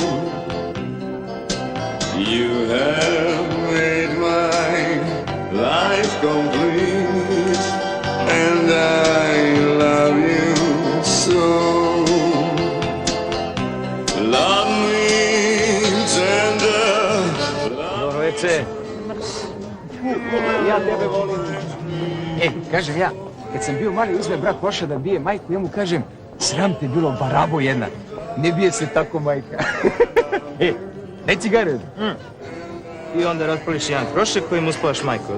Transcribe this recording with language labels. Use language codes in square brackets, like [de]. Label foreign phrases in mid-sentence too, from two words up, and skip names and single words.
[en] You have made my life complete, and I love you so. Love me tender. [sr] Dobro večer. Ja tebe volim. Kažem ja, kad sam bio mali, uzme brat pošao da bije majku, ja mu kažem, sram te bilo, barabo jedna. Ne bije se tako majka. Daj cigaru. I onda raspališ jedan prošek kojim uspaš majku.